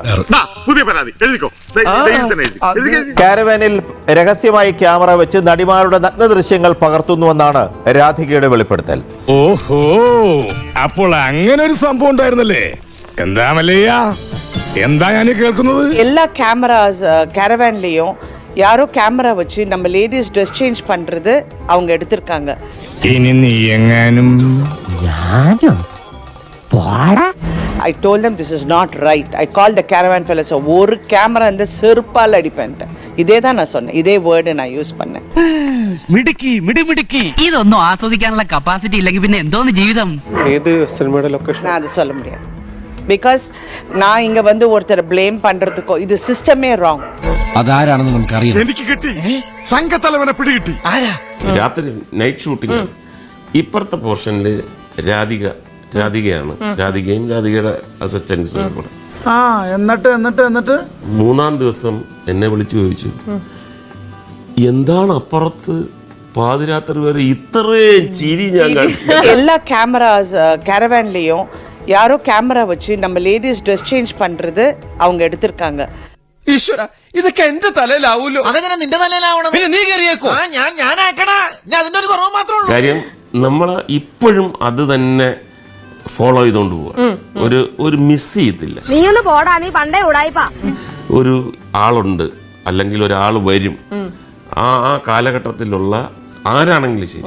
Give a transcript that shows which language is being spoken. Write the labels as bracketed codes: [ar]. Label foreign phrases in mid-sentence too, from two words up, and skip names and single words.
[ml] പുതിയ പരാതി എഴുതിക്കോ. കാരവാനിൽ രഹസ്യമായി ക്യാമറ വെച്ച് നടിമാരുടെ നഗ്ന ദൃശ്യങ്ങൾ പകർത്തുന്നുവെന്നാണ് രാധികയുടെ വെളിപ്പെടുത്തൽ. ഓഹോ, അപ്പോൾ അങ്ങനെ ഒരു സംഭവം ഉണ്ടായിരുന്നല്ലേ? എന്താ മല്ലയ്യ, എന്താ ഞാൻ കേൾക്കുന്നത്? [ta] எல்லா கேமராஸ் கேரவான்லயும் யாரோ கேமரா வச்சு நம்ம [en] ladies dress change [ta] பண்றது அவங்க எடுத்திருக்காங்க. [ml] ഇനി നീ എങ്ങാനും [en] I told them this is not right. I called the caravan fellows. [ta] ஒரு கேமரா இந்த செருப்பால் அடிப்பேன். இதே தான் நான் சொன்னேன். இதே வேர்டு நான் யூஸ் பண்ணேன். [ml] മിടുക്കി ഇതൊന്നും ആസ്വദിക്കാനുള്ള കപ്പാസിറ്റി ഇല്ലെങ്കിൽ പിന്നെ എന്തോന്ന് ജീവിതം? ഏത് സിനിമയുടെ ലൊക്കേഷൻ? [ta] நான் அது சொல்ல முடியாது. Because நான் இங்க வந்து ஒருத்தரை ப்ளேம் பண்றதுக்கோ இது சிஸ்டமே ராங். [ml] അതാരാണെന്ന് നമുക്കറിയാം. എനിക്ക് കിട്ടി, സംഘത്തലവനെ പിടികിട്ടി. രാത്രി [en] night shooting. [ml] ഇപ്പുറത്തെ പോർഷനിൽ രാധികയാണ്, രാധികയും രാധികയുടെ അസിസ്റ്റൻസും കൂടെ. എന്നിട്ട് മൂന്നാം ദിവസം എന്നെ വിളിച്ചു ചോദിച്ചു, എന്താണ് അപ്പുറത്ത് പാതിരാത്രി വരെ ഇത്രയും ചിരി ഞാൻ കണ്ടു. [ta] எல்லா கேமராஸ் கேரவான்லயும் யாரோ கேமரா வச்சு நம்ம [en] ladies dress change [ta] பண்றது அவங்க எடுத்திருக்காங்க. [ml] ഈശ്വര, ഇതൊക്കെ എന്റെ തലയിലാവൂലോ? അതെങ്ങനെ നിന്റെ തലയിലാവണം? പിന്നെ നീ കയറിയേക്കോ? ഞാനാക്കടാ. ഞാൻ അതിന്റെ ഒരു കുറവ് മാത്രമേ ഉള്ളൂ. കാര്യം നമ്മൾ ഇപ്പോഴും അത് തന്നെ ഫോളോ ചെയ്തോണ്ട് പോവാ. ഒരു മിസ് ചെയ്യത്തില്ല. നീ ഒന്ന് പോടാ, നീ പണ്ടേ ഉടായിപ്പാ. ഒരു ആളുണ്ട് അല്ലെങ്കിൽ ഒരാൾ വരും, ആ കാലഘട്ടത്തിലുള്ള ആരാണെങ്കിലും ശരി.